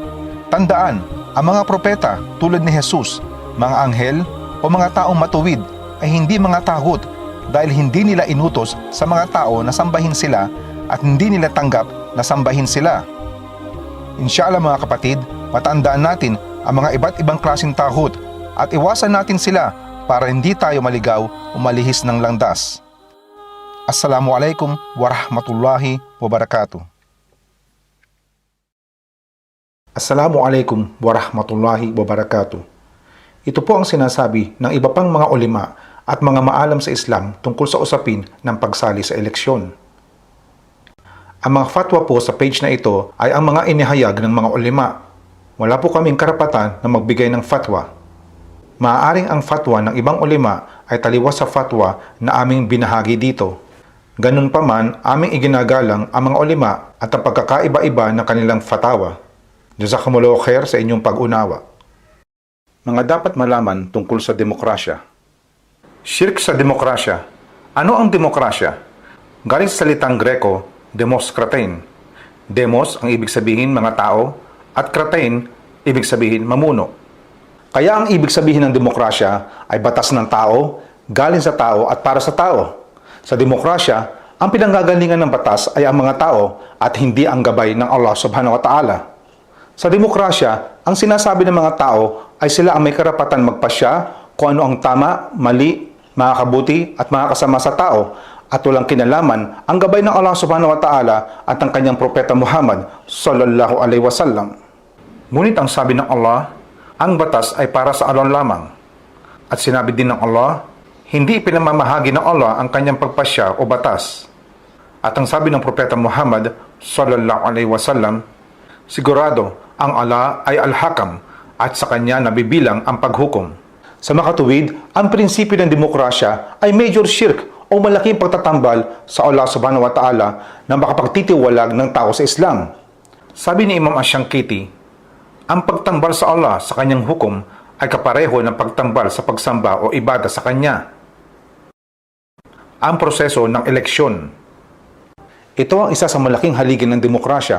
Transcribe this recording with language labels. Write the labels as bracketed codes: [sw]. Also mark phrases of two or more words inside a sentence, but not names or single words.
[tl] Tandaan, ang mga propeta tulad ni Jesus, mga anghel o mga taong matuwid ay hindi mga tahut dahil hindi nila inutos sa mga tao na sambahin sila at hindi nila tanggap na sambahin sila. [ar] Inshallah [tl] mga kapatid, matandaan natin ang mga iba't ibang klaseng tahut at iwasan natin sila para hindi tayo maligaw o malihis ng landas. [ar] السلام عليكم ورحمة الله وبركاته. السلام عليكم ورحمة الله وبركاته. [tl] Ito po ang sinasabi ng iba pang mga ulima at mga maalam sa Islam tungkol sa usapin ng pagsali sa eleksyon. Ang mga fatwa po sa page na ito ay ang mga inihayag ng mga ulima. Wala po kaming karapatan na magbigay ng fatwa. Maaaring ang fatwa ng ibang ulima ay taliwas sa fatwa na aming binahagi dito. Ganun pa man, aming iginagalang ang mga ulima at ang pagkakaiba-iba ng kanilang fatwa. [ar] جزاكم الله خير [tl] sa inyong pag-unawa. Mga dapat malaman tungkol sa demokrasya. Shirk sa demokrasya. Ano ang demokrasya? Galing sa salitang Greko, [el] δήμος κρατείν. [tl] Demos ang ibig sabihin mga tao at kratein ibig sabihin mamuno. Kaya ang ibig sabihin ng demokrasya ay batas ng tao, galing sa tao at para sa tao. Sa demokrasya, ang pinanggagalingan ng batas ay ang mga tao at hindi ang gabay ng Allah [ar] سبحانه وتعالى. [tl] Sa demokrasya, ang sinasabi ng mga tao ay sila ang may karapatan magpasya kung ano ang tama, mali, makakabuti at makakasama sa tao at walang kinalaman ang gabay ng Allah [ar] سبحانه وتعالى [tl] at ang kanyang propeta Muhammad [ar] صلى الله عليه وسلم. [tl] Ngunit ang sabi ng Allah, ang batas ay para sa Allah lamang. At sinabi din ng Allah, hindi pinamamahagi ng Allah ang kanyang pagpasya o batas. At ang sabi ng propeta Muhammad [ar] صلى الله عليه وسلم, [tl] sigurado ang Allah ay al-Hakam at sa kanya nabibilang ang paghukom. Sa makatuwid, ang prinsipyo ng demokrasya ay [en] major shirk [tl] o malaking pagtatambal sa Allah [ar] سبحانه وتعالى [tl] na makapagtitiwalag ng tao sa Islam. Sabi ni Imam Ash-Shankiti, ang pagtambal sa Allah sa kanyang hukom ay kapareho ng pagtambal sa pagsamba o ibada sa kanya. Ang proseso ng eleksyon. Ito ang isa sa malaking haligi ng demokrasya.